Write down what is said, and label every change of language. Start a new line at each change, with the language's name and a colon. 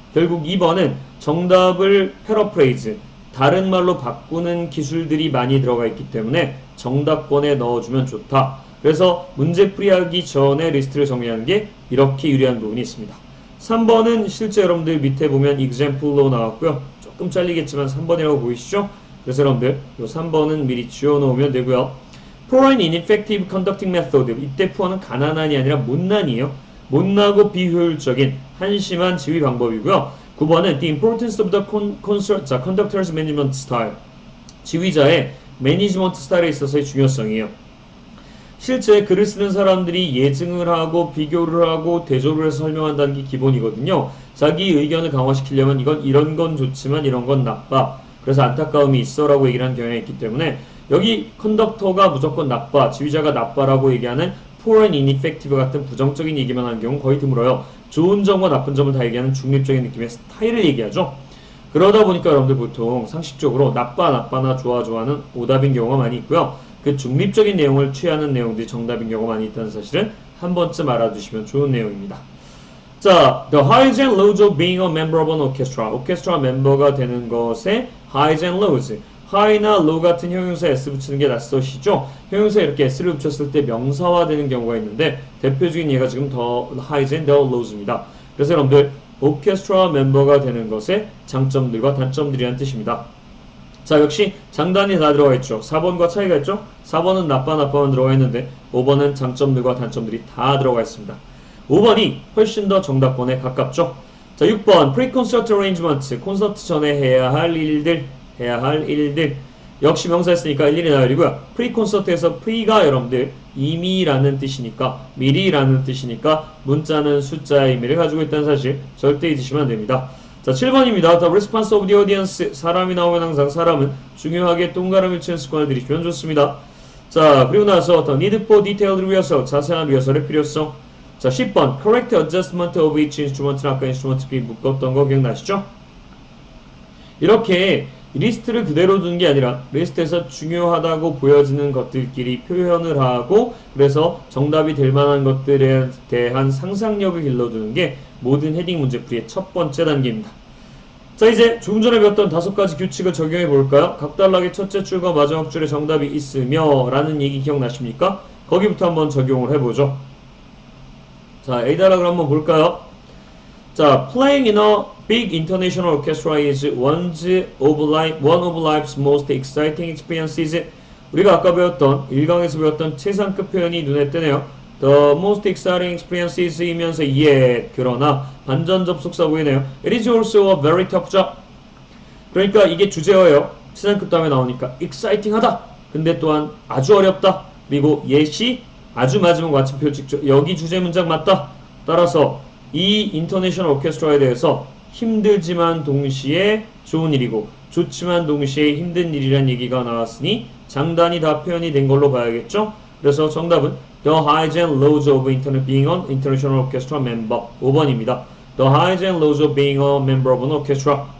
Korean: 결국 2번은 정답을 패러프레이즈, 다른 말로 바꾸는 기술들이 많이 들어가 있기 때문에 정답권에 넣어주면 좋다. 그래서 문제풀이하기 전에 리스트를 정리하는 게 이렇게 유리한 부분이 있습니다. 3번은 실제 여러분들 밑에 보면 example로 나왔고요. 조금 잘리겠지만 3번이라고 보이시죠? 그래서 여러분들 이 3번은 미리 지워놓으면 되고요.
English: Poor and ineffective conducting method.
Korean: 이때 poor는 가난한이 아니라 못난이에요. 못나고 비효율적인 한심한 지휘 방법이고요. 9번은
English: the importance of the conductor's management style.
Korean: 지휘자의 매니지먼트 스타일에 있어서의 중요성이에요. 실제 글을 쓰는 사람들이 예증을 하고 비교를 하고 대조를 해서 설명한다는 게 기본이거든요. 자기 의견을 강화시키려면 이건 이런 건 좋지만 이런 건 나빠. 그래서 안타까움이 있어 라고 얘기를 하는 경향이 있기 때문에 여기 컨덕터가 무조건 나빠, 지휘자가 나빠라고 얘기하는
English: poor and ineffective
Korean: 같은 부정적인 얘기만 하는 경우는 거의 드물어요. 좋은 점과 나쁜 점을 다 얘기하는 중립적인 느낌의 스타일을 얘기하죠. 그러다 보니까 여러분들 보통 상식적으로 나빠나 좋아하는 오답인 경우가 많이 있고요. 그 중립적인 내용을 취하는 내용들이 정답인 경우가 많이 있다는 사실은 한 번쯤 알아두시면 좋은 내용입니다.
English: 자, the highs and lows of being a member of an orchestra.
Korean: 오케스트라 멤버가 되는 것의
English: highs and lows.
Korean: high나 low 같은 형용사 s 붙이는 게 낯서시죠? 형용사에 이렇게 s를 붙였을 때 명사화되는 경우가 있는데 대표적인 예가 지금
English: the highs and the lows
Korean: 입니다. 그래서 여러분들 오케스트라 멤버가 되는 것의 장점들과 단점들이라는 뜻입니다. 자, 역시 장단이 다 들어가 있죠. 4번과 차이가 있죠? 4번은 나빠만 들어가 있는데 5번은 장점들과 단점들이 다 들어가 있습니다. 5번이 훨씬 더 정답권에 가깝죠. 자, 6번
English: pre-concert arrangement.
Korean: 콘서트 전에 해야 할 일들. 역시 명사였으니까 일일이 나열이고요. pre-concert에서 pre가 여러분들 이미라는 뜻이니까 미리라는 뜻이니까 문자는 숫자의 의미를 가지고 있다는 사실 절대 잊으시면 안 됩니다. 자, 7번입니다.
English: The response of the audience.
Korean: 사람이 나오면 항상 사람은 중요하게 동그라미를 치는 습관을 들이시면 좋습니다. 자, 그리고 나서
English: the need for detailed rehearsal.
Korean: 자세한 리허설의 필요성.
English: 자, 10번 correct adjustment of each instrument.
Korean: 아까 인스트루먼트 비 묶었던 거 기억나시죠? 이렇게 리스트를 그대로 두는 게 아니라 리스트에서 중요하다고 보여지는 것들끼리 표현을 하고 그래서 정답이 될 만한 것들에 대한 상상력을 길러두는 게 모든 헤딩 문제풀이의 첫 번째 단계입니다. 자, 이제 조금 전에 배웠던 5가지 규칙을 적용해 볼까요? 각 단락의 첫째 줄과 마지막 줄에 정답이 있으며 라는 얘기 기억나십니까? 거기부터 한번 적용을 해보죠. 자, A 단락을 한번 볼까요?
English: 자, playing in a big international orchestra is one of life's most exciting experiences.
Korean: 우리가 아까 배웠던 1강에서 배웠던 최상급 표현이 눈에 띄네요.
English: The most exciting experiences
Korean: 이면서 yet 그러나 반전 접속사 보이네요.
English: It is also a very tough job.
Korean: 그러니까 이게 주제어예요. 최상급 다음에 나오니까 exciting하다. 근데 또한 아주 어렵다. 그리고 yet이 아주 마지막 마침표 직접 여기 주제 문장 맞다. 따라서 이 인터내셔널 오케스트라에 대해서 힘들지만 동시에 좋은 일이고 좋지만 동시에 힘든 일이란 얘기가 나왔으니 장단이 다 표현이 된 걸로 봐야겠죠? 그래서 정답은
English: The highs and lows of being an international orchestra member
Korean: 5번입니다.
English: The highs and lows of being a member of an orchestra.